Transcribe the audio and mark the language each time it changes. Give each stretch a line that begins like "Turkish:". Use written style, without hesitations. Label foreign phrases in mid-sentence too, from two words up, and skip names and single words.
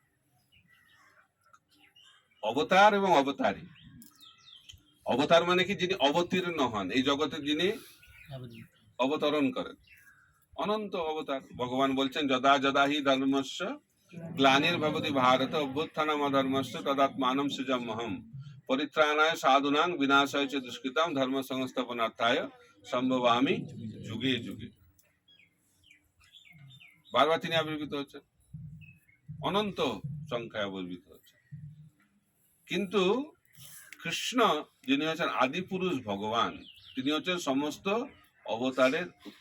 Bangla: অবতার এবং অবতারী। অবতার মানে কি? যিনি অবতীর্ণ হন, এই জগতে যিনি অবতরণ করেন। অনন্ত অবতার। ভগবান বলছেন,
Sanskrit: যদা যদা হি ধর্মস্য গ্লানির্ভবতি ভারত অভ্যুত্থানমধর্মস্য তদাত্মাनं সৃজাম্যহम् পরিত্রাণায় সাধুনাং বিনাশায় চ দুষ্কৃতাম ধর্ম সংস্থাপনার্থায় সম্ভবামি যুগে যুগে।
Bangla: বারবার তিনি আবির্ভূত হচ্ছেন, অনন্ত সংখ্যায় আবির্ভূত হচ্ছেন। কিন্তু কৃষ্ণ যিনি হচ্ছেন আদি পুরুষ ভগবান, তিনি হচ্ছেন সমস্ত অবতারের উৎস।